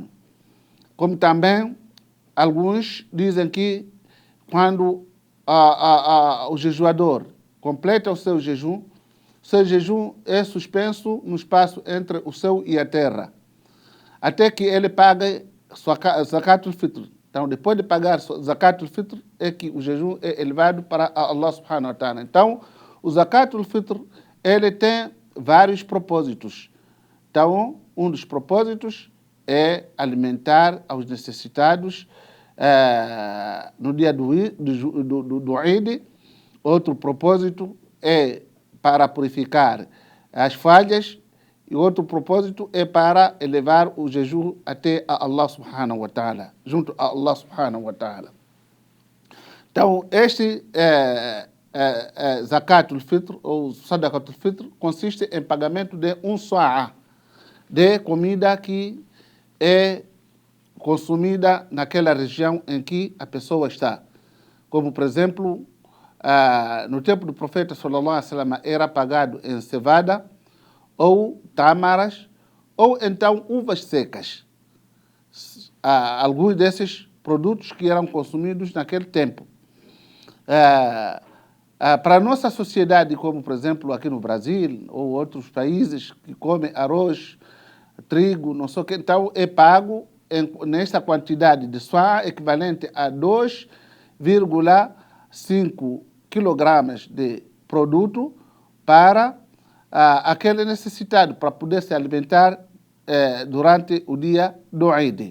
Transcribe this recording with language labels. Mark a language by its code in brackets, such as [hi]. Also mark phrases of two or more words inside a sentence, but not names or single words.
[pt] Como também alguns dizem que quando o jejuador completa o seu jejum é suspenso no espaço entre o céu e a terra, até que ele pague Zakatul Fitr. Então, depois de pagar Zakatul Fitr, é que o jejum é elevado para [ar] الله سبحانه وتعالى. [pt] Então, o Zakatul Fitr, ele tem vários propósitos. Então, um dos propósitos é alimentar aos necessitados no dia do Eid. Outro propósito é para purificar as falhas e outro propósito é para elevar o jejum até a [ar] الله سبحانه وتعالى, [pt] junto a [ar] الله سبحانه وتعالى. [pt] Então, este Zakatul Fitr ou Sadaqatul Fitr consiste em pagamento de um sa'a de comida que é consumida naquela região em que a pessoa está. Como, por exemplo, no tempo do profeta [ar] صلى الله عليه وسلم [pt] era pagado em cevada ou tâmaras ou então uvas secas. Alguns desses produtos que eram consumidos naquele tempo. Para a nossa sociedade, como por exemplo aqui no Brasil ou outros países que comem arroz, trigo, não sei o que, então é pago nesta quantidade de soja equivalente a 2,5 quilogramas de produto para aquele necessitado, para poder se alimentar durante o dia do Eid.